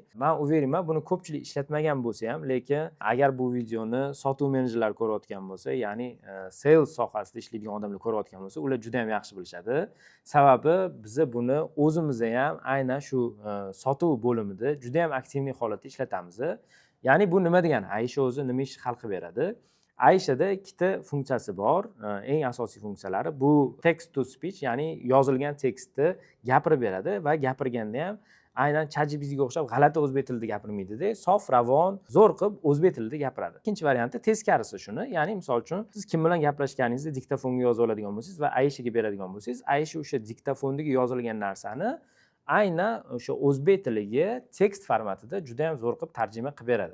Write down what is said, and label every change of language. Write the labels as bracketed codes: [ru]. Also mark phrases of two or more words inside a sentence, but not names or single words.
[uz] Men uverman, buni ko'pchilik ishlatmagan bo'lsa ham, lekin agar bu videoni sotuv menejerlari ko'rayotgan bo'lsa, ya'ni sales sohasida ishlaydigan odamlar ko'rayotgan bo'lsa, ular juda ham yaxshi bilishadi. Sababi biz buni o'zimizda ham aynan shu sotuv bo'limida juda ham aktivniy holatda ishlatamiz. Ya'ni bu nima degani? Aisha o'zi nima ish hal qilib beradi? Aishada ikkita funksiyasi bor. Eng asosiy funksiyalari bu [en] text to speech, [uz] ya'ni yozilgan tekstni gapirib beradi va gapirganda ham aynan ChatGPTga o'xshab g'alati o'zbek tilida gapirmaydi-da, sof, ravon, zo'r qilib o'zbek tilida gapiradi. Ikkinchi varianti teskarisi shuni. Ya'ni misol uchun siz kim bilan gaplashganingizni diktofonga yozib oladigan bo'lsangiz va Aishaga beradigan bo'lsangiz, Aisha o'sha diktofondagi yozilgan narsani aynan o'sha o'zbek tiliga tekst formatida juda ham zo'r qilib tarjima qilib beradi.